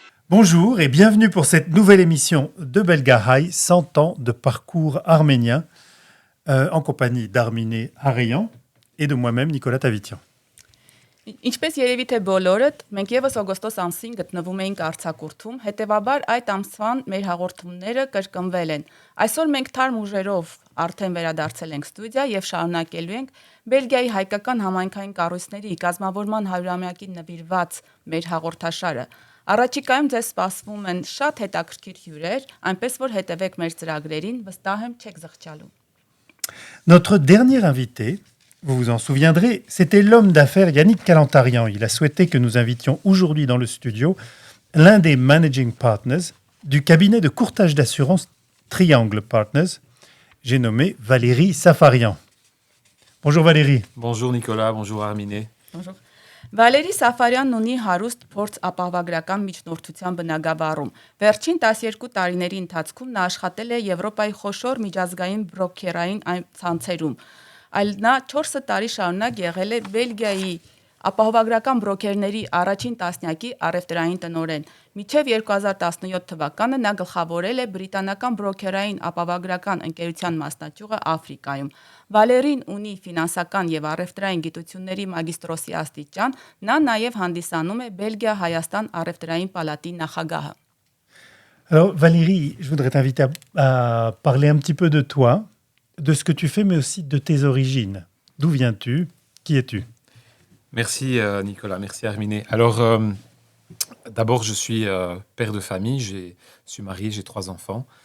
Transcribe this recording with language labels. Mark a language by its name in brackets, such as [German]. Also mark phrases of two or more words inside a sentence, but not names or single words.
[French] Bonjour et bienvenue pour cette nouvelle émission de Belgahai, 100 ans de parcours arménien, en compagnie d'Arminé Arayan et de moi-même, Nicolas Tavitian. [Armenian] Ինչպես երևի թե բոլորդ, մենք եւս օգոստոս ամսին գտնվում էինք արձակուրդում, հետեւաբար այդ ամսվան մեր հաղորդումները կրկնվել են։ Այսօր մենք թարմ ուժերով արդեն վերադարձել ենք ստուդիա եւ շարունակելու ենք Բելգիայի հայկական համայնքային կառույցների կազմավորման 100-ամյակին նվիրված մեր հաղորդաշարը։ Առաջիկայում ձեզ սպասվում են շատ հետաքրքիր հյուրեր, այնպես որ հետևեք մեր ծրագրերին, վստահ եմ չեք զղջալու։ [French] Notre dernier invité, vous vous en souviendrez, c'était l'homme d'affaires Yannick Kalantarian. Il a souhaité que nous invitions aujourd'hui dans le studio l'un des [English] managing partners [French] du cabinet de courtage d'assurance Triangle Partners. J'ai nommé Valérie Safarian. Bonjour Valérie. Bonjour Nicolas, bonjour Arminé. Bonjour. [Armenian] Վալերի Սաֆարյանն ունի հարուստ փորձ ապահովագրական միջնորդության բնագավառում։ Վերջին 12 տարիների ընթացքում նա աշխատել է Եվրոպայի խոշոր միջազգային բրոքերային ցանցերում։ Այլ նա 4 տարի շարունակ եղել է Բելգիայի ապահովագրական բրոքերների առաջին տասնյակի առևտրային տնօրեն։ Մինչև 2017 թվականը նա գլխավորել է բրիտանական բրոքերային ապահովագրական ընկերության մասնաճյուղը Աֆրիկայում։ Վալերին ունի ֆինանսական եւ առևտրային գիտությունների մագիստրոսի աստիճան, նա նաեւ հանդիսանում է Բելգիա-Հայաստան առևտրային պալատի նախագահը։ [French] Alors Valérie, je voudrais t'inviter à parler un petit peu de toi, de ce que tu fais, mais aussi de tes origines. D'où viens-tu? Qui es-tu? Merci Nicolas, merci Arminé. Alors d'abord je suis père de famille, je suis marié, j'ai 3 enfants.